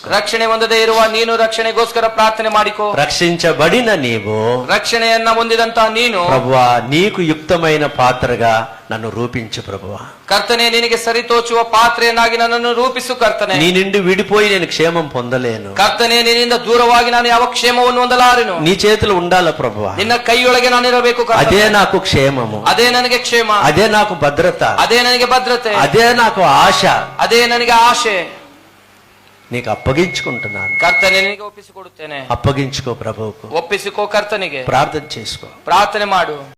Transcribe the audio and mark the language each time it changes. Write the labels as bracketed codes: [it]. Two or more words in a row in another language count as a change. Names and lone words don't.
[kn] ರಕ್ಷಣೆ ಹೊಂದದೇ ಇರುವ ನೀನು ರಕ್ಷಣೆಗೋಸ್ಕರ ಪ್ರಾರ್ಥನೆ ಮಾಡಿಕೋ. [te] రక్షించబడిన నీవు [kn] ರಕ್ಷಣೆಯನ್ನ ಹೊಂದಿದಂತಹ ನೀನು [te] ప్రభువా నీకు యుక్తమైన పాత్రగా నన్ను రూపించు ప్రభువా. [kn] ಕರ್ತನೆ, ನಿನಗೆ ಸರಿತೋಚುವ ಪಾತ್ರೆಯನ್ನಾಗಿ ನನ್ನನ್ನು ರೂಪಿಸು ಕರ್ತನೆ. [te] నీ నుండి విడిపోయి నేను క్షేమం పొందలేను. [kn] ಕರ್ತನೆ, ನಿನ್ನಿಂದ ದೂರವಾಗಿ ನಾನು ಯಾವ ಕ್ಷೇಮವನ್ನು ಹೊಂದಲಾರೆನು. [te] నీ చేతులు ఉండాల ప్రభువా. [kn] ನಿನ್ನ ಕೈಯೊಳಗೆ ನಾನಿರಬೇಕು ಕರ್ತನೆ. [te] అదే నాకు క్షేమము, [kn] ಅದೇ ನನಗೆ ಕ್ಷೇಮ, [te] అదే నాకు భద్రత, [kn] ಅದೇ ನನಗೆ ಭದ್ರತೆ, [te] అదే నాకు ఆశ. [kn] ಅದೇ ನನಗೆ ಆಶೆ. [te] నీకు అప్పగించుకుంటున్నాను. [kn] ಕರ್ತನೆ, ನಿನಗೆ ಒಪ್ಪಿಸಿಕೊಡುತ್ತೇನೆ. [te] అప్పగించుకో ప్రభువుకు. [kn] ಒಪ್ಪಿಸಿಕೋ ಕರ್ತನಿಗೆ. [te] ప్రార్థన చేసుకో. [kn] ಪ್ರಾರ್ಥನೆ ಮಾಡು.